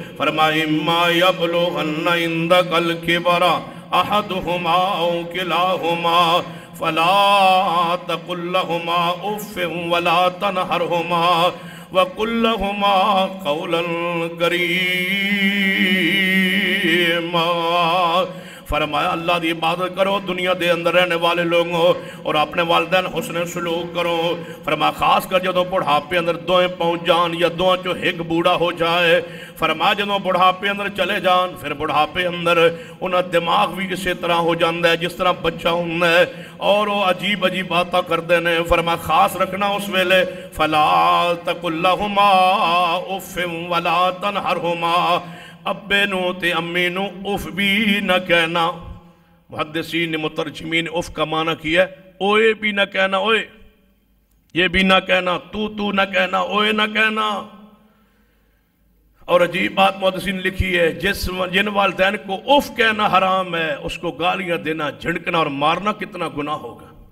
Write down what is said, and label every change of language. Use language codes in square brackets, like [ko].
[ar] فرمایا اِمَّا يَبْلُغَنَّ عِندَكَ الْكِبَرَ أَحَدُهُمَا أَوْ كِلَاهُمَا فَلَا تَقُل لَّهُمَا أُفٍّ وَلَا تَنْهَرْهُمَا وَقُل لَّهُمَا قَوْلًا كَرِيمًا. [pa] فرمایا اللہ دی عبادت کرو دنیا دے اندر رہنے والے لوگوں، اور اپنے والدین حسن سلوک کرو. فرمایا خاص کر جدوں بڑھاپے اندر دوئیں پہنچ جان یا دوئیں چو ایک بوڑھا ہو جائے. فرمایا جدوں بڑھاپے اندر چلے جان، پھر بڑھاپے اندر انہاں دماغ بھی اسی طرح ہو جاندہ ہے جس طرح بچہ ہوں ہے، اور وہ عجیب عجیب باتاں کر دینے. فرمایا خاص رکھنا اس ویلے [ar] فَلَا تَقُل لَّهُمَا أُفٍّ وَلَا تَنْهَرْهُمَا. [pa] ابے نو تے امی نو اف بھی نہ کہنا. [ur] محدثین نے مترجمین اف کا معنی کیا ہے اوئے بھی نہ کہنا، اوئے یہ بھی نہ کہنا، تو نہ کہنا، اوئے نہ کہنا. اور عجیب بات محدثین لکھی ہے، جن والدین کو اف کہنا حرام ہے اس کو گالیاں دینا، جھڑکنا اور مارنا کتنا گناہ ہوگا.